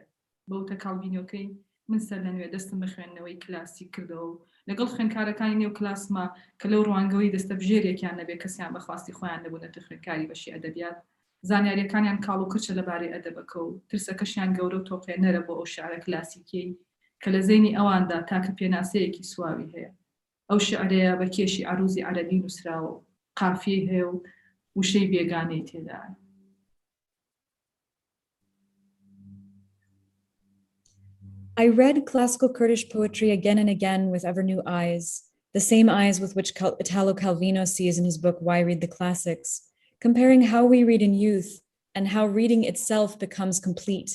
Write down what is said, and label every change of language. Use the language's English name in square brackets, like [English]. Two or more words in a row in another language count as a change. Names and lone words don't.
[Central Kurdish] بەوتە کالڤینۆکەی من سەر لە نوێ دەستم بە خوێندنەوەی کلاسیک کردەوە و لەگەڵ خوێندکارەکانی نێو کلاسما کە لەو ڕوانگەوەی دەستە بژێرێکیان نەبێ کەسیان بەخواستی خۆیان نەبوونەتە خوێندکاری بەشی ئەدەبیات زانیاریەکانیان کاڵ و کرچە لەبارەی ئەدەبەکە و ترسەکەشیان گەورە و تۆقێنەرە بۆ ئەو شیعرە کلاسیکیەی کە لە زەینی ئەواندا تاکە پێناسەیەکی سواوی هەیە. ئەو شیعرەیە بە کێشی عروزی عەرەبی نووسراوە و قافیەی هەیە و وشەی بێگانەی تێدایە. [English] I read classical Kurdish poetry again and again with ever new eyes, the same eyes with which Italo Calvino sees in his book, Why Read the Classics, comparing how we read in youth and how reading itself becomes complete.